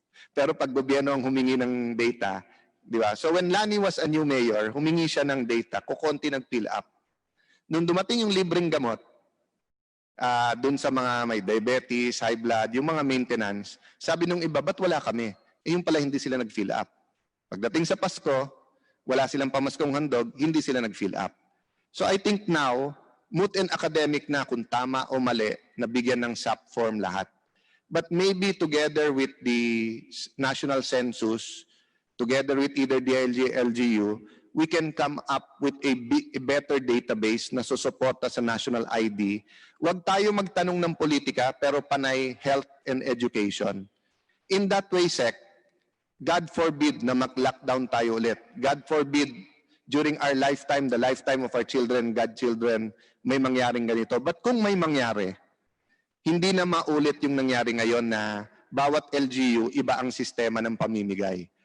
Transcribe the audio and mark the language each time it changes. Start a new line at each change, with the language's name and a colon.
Filipino: Pero pag gobyerno ang humingi ng data, di ba?
English: So when Lani was a new mayor,
Filipino: humingi siya ng data, kukonti nag-fill up. Nung dumating yung libreng gamot, dun sa mga may diabetes, high blood, yung mga maintenance, sabi nung iba, ba't wala kami? Yung pala hindi sila nag-fill up. Pagdating sa Pasko, wala silang pamaskong handog, hindi sila nag-fill up.
English: So I think now, moot and academic
Filipino: na kung tama o mali, nabigyan ng SAP form lahat.
English: But maybe together with the national census, together with either DILG, LGU, we can come up with a better database
Filipino: na susuporta sa
English: national ID.
Filipino: Huwag tayo magtanong ng politika pero panay health and education.
English: In that way, Sec, God forbid
Filipino: na mag-lockdown tayo ulit.
English: God forbid during our lifetime, the lifetime of our children, godchildren,
Filipino: may mangyaring ganito. But kung may mangyari, hindi na maulit yung nangyari ngayon na bawat LGU, iba ang sistema ng pamimigay.